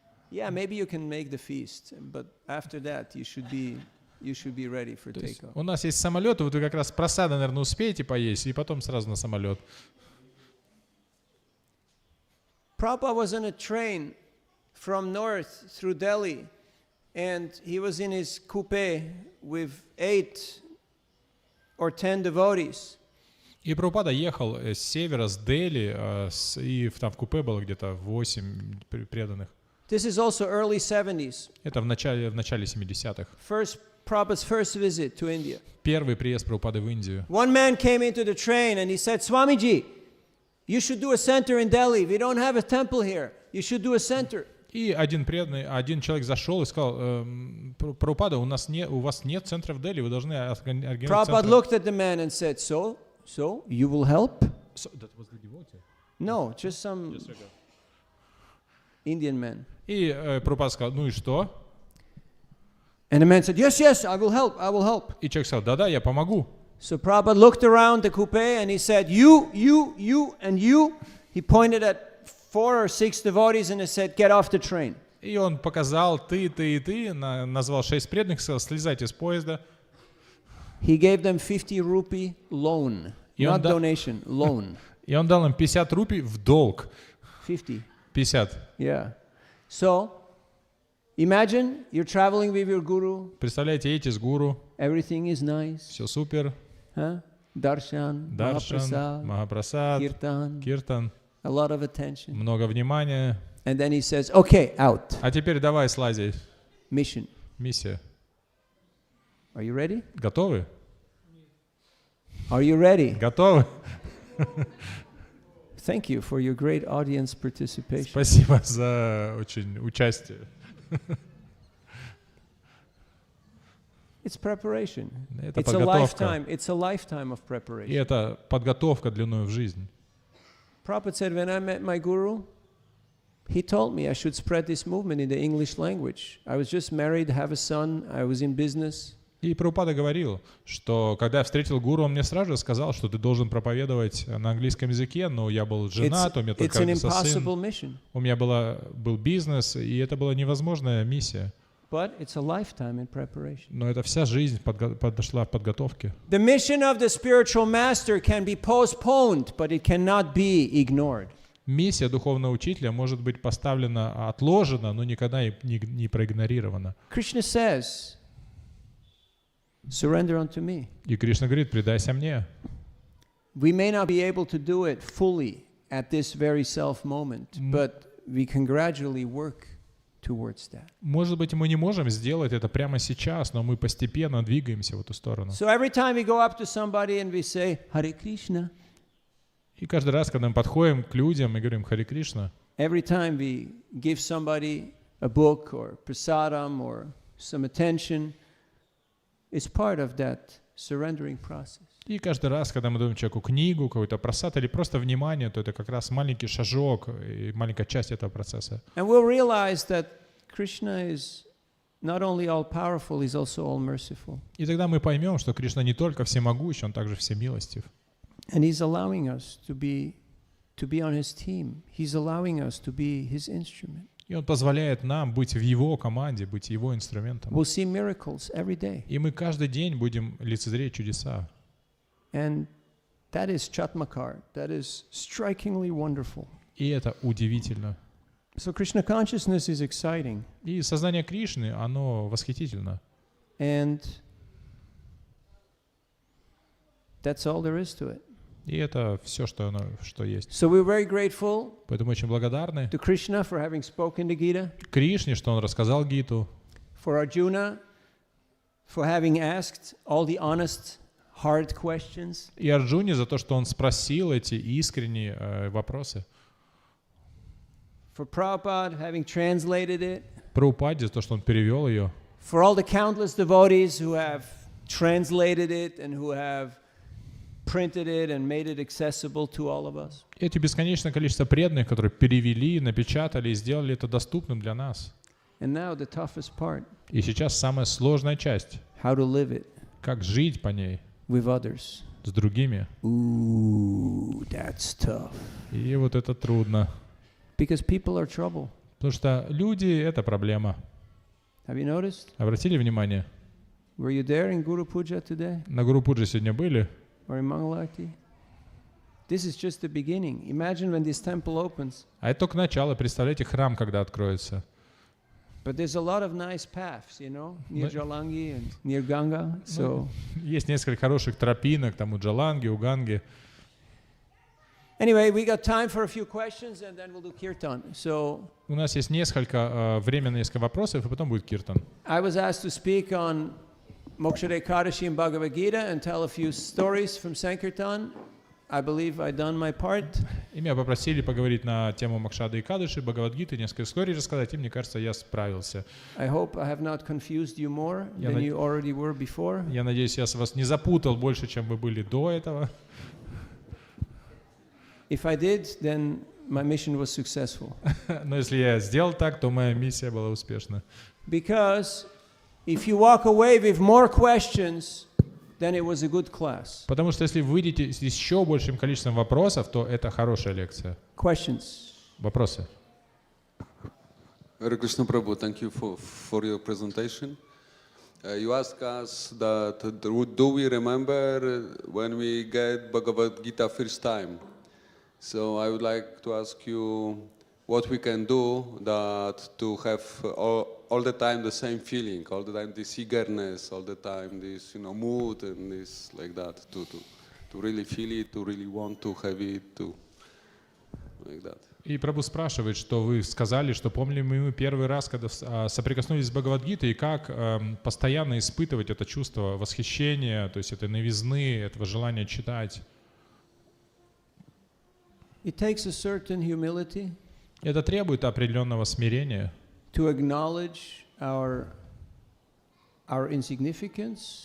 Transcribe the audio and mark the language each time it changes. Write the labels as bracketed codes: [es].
[en] Yeah, maybe you can make the feast, but after that you should be ready for takeoff. [ru] У нас есть самолет, вот вы как раз просада, наверное, успеете поесть, и потом сразу на самолет. [en] Prabhupada was on a train from north through Delhi, and he was in his coupe with 8 or 10 devotees. [ru] И Прабхупада ехал с севера, с Дели, и там в купе было где-то 8 преданных. [en] This is also early 70s. [ru] Это в начале 70-х. [en] Prabhupada's first visit to India. [ru] Первый приезд Прабхупады в Индию. [en] One man came into the train and he said, Swamiji, you should do a center in Delhi. We don't have a temple here. You should do a center. [ru] И один человек зашел и сказал, Прабхупада, у вас нет центра в Дели, вы должны организовать [en] Prabhupada [ru] центр. [en] looked at the man and said, so you will help? That was the devotee? No, just some Indian man. [ru] И Прабхупада сказал, ну и что? [en] And the man said, yes, I will help. [ru] И человек сказал, да, я помогу. [en] So Prabhupada looked around the coupe and he said, you, and you. He pointed at 4 or 6 devotees and he said, get off the train. [ru] И он показал, ты, назвал 6 преданных, сказал, слезайте с поезда. [en] He gave them 50 rupee loan, not donation, loan. [ru] И он дал им 50 рупий в долг. 50. [en] Yeah. So, imagine you're traveling with your guru. [ru] Представляете, едете с гуру. [en] Everything is nice. [ru] Все супер. [en] Darshan, [ru] Махапрасад, Киртан. [en] A lot of attention. [ru] Много внимания. [en] And then he says, okay, out. [ru] А теперь давай слази. [en] Mission. [ru] Миссия. [en] Are you ready? [ru] Готовы? [en] Are you ready? [ru] Готовы? [en] Thank you for your great audience participation. [ru] Спасибо за очень участие. [en] It's preparation. [ru] Это [en] It's a [ru] подготовка. [en] lifetime. It's a lifetime of [ru] И [en] preparation. [ru] это подготовка длиной в жизнь. [en] Prabhupada said, when I met my guru, he told me I should spread this movement in the English language. I was just married, have a son, I was in business. [ru] И Прабхупада говорил, что когда я встретил гуру, он мне сразу же сказал, что ты должен проповедовать на английском языке, но я был женат, у меня только родился сын, у меня был бизнес, и это была невозможная миссия. [en] But it's a lifetime in preparation. [ru] Но это вся жизнь подошла в подготовке. [en] The mission of the spiritual master can be postponed, but it cannot be ignored. [ru] Миссия духовного учителя может быть поставлена, отложена, но никогда не проигнорирована. [en] Krishna says, surrender unto me. [ru] И Кришна говорит, предайся мне. [en] We may not be able to do it fully at this very self moment, but we can gradually work towards that. [ru] Может быть, мы не можем сделать это прямо сейчас, но мы постепенно двигаемся в эту сторону. [en] So every time we go up to somebody and we say, Hare Krishna. [ru] И каждый раз, когда мы подходим к людям и говорим Харе Кришна, [en] every time we give somebody a book or prasadam or some attention, it's part of that surrendering process. [ru] И каждый раз, когда мы даем человеку книгу, какой-то просад или просто внимание, то это как раз маленький шажок и маленькая часть этого процесса. [en] And we'll realize that Krishna is not only all-powerful, he's also all-merciful. [ru] И тогда мы поймем, что Кришна не только всемогущ, он также всемилостив. [en] And he's allowing us to be on his team. He's allowing us to be his instrument. [ru] И он позволяет нам быть в его команде, быть его инструментом. [en] We'll see miracles every day. [ru] И мы каждый день будем лицезреть чудеса. [en] And that is Chatmakar. That is strikingly wonderful. [ru] И это удивительно. [en] So Krishna consciousness is exciting. [ru] И сознание Кришны, оно восхитительно. [en] And that's all there is to it. [ru] И это все, что есть. [en] So we're very grateful [ru] Поэтому очень благодарны [en] to Krishna for having spoken the Gita, [ru] Кришне, что он рассказал Гиту, [en] for Arjuna for having asked all the honest, hard questions. [ru] И Арджуне за то, что он спросил эти искренние вопросы. [en] For Prabhupada having translated it. [ru] Прабхупаде за то, что он перевел ее. [en] For all the countless devotees who have translated it and who have printed it and made it accessible to all of us. [ru] Эти бесконечное количество преданных, которые перевели, напечатали и сделали это доступным для нас. [en] And now the toughest part. [ru] И сейчас самая сложная часть. [en] How to live it. [ru] Как жить по ней. [en] With others. [ru] С другими. [en] Ooh, that's tough. [ru] И вот это трудно. [en] Because people are trouble. [ru] Потому что люди — это проблема. [en] Have you noticed? [ru] Обратили внимание? [en] Were you there in Guru Puja today? [ru] На Гуру Пуджи сегодня были? [en] Or in Mangalati? This is just the beginning. Imagine when this temple opens. [ru] А это только начало. Представляете, храм, когда откроется. [en] But there's a lot of nice paths, you know, near Jalangi and near Ganga. So [ru] есть несколько хороших тропинок там у Джаланги, у Ганги. [en] Anyway, we got time for a few questions and then we'll do kirtan. So [ru] У нас есть время на несколько вопросов, и потом будет киртан. [en] I was asked to speak on Mokshara Ekadashi and Bhagavad Gita and tell a few stories from Sankirtan. I believe I done my part. [ru] И меня попросили поговорить на тему Мокшады и Кадыши, Бхагавад-гиты, несколько историй рассказать, и мне кажется, я справился. [en] I hope I have not confused you more than you already were before. [ru] Я надеюсь, я вас не запутал больше, чем вы были до этого. [en] If I did, then my mission was successful. [ru] Но если я сделал так, то моя миссия была успешна. [en] Because if you walk away with more questions, then it was a good class. [ru] Потому что если вы выйдете с еще большим количеством вопросов, то это хорошая лекция. [en] Questions. [ru] Вопросы. [en] Hare Krishna Prabhu, thank you for your presentation. You ask us that do we remember when we get Bhagavad Gita first time? So I would like to ask you what we can do that to have all the time the same feeling, all the time this eagerness, all the time this mood and this like that to really feel it, to really want to have it, to like that. [ru] И Прабху спрашивает, что вы сказали, что помним мы первый раз, когда соприкоснулись с Бхагавад-гитой, и как постоянно испытывать это чувство восхищения, то есть этой новизны, этого желания читать. [en] It takes a certain humility. [ru] Это требует определенного смирения. [en] To acknowledge our insignificance.